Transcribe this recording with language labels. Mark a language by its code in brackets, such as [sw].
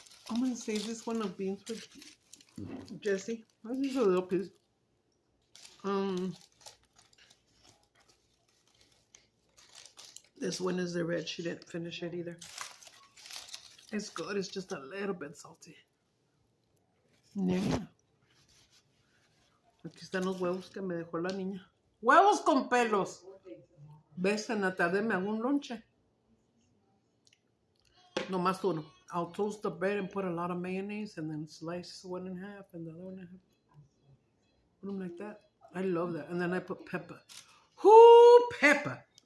[en] I'm going to save this one of beans for Jessie. This is a little piece. This one is the red. She didn't finish it either. It's good. It's just a little bit salty. Yeah. [es] Aquí están los huevos que me dejó la niña. ¡Huevos con pelos! ¿Ves? En la tarde me hago un lonche. Nomás uno. [en] I'll toast the bread and put a lot of mayonnaise and then slice one in half and the other one in half. Put them like that. I love that. And then I put pepper. Whoo, pepper!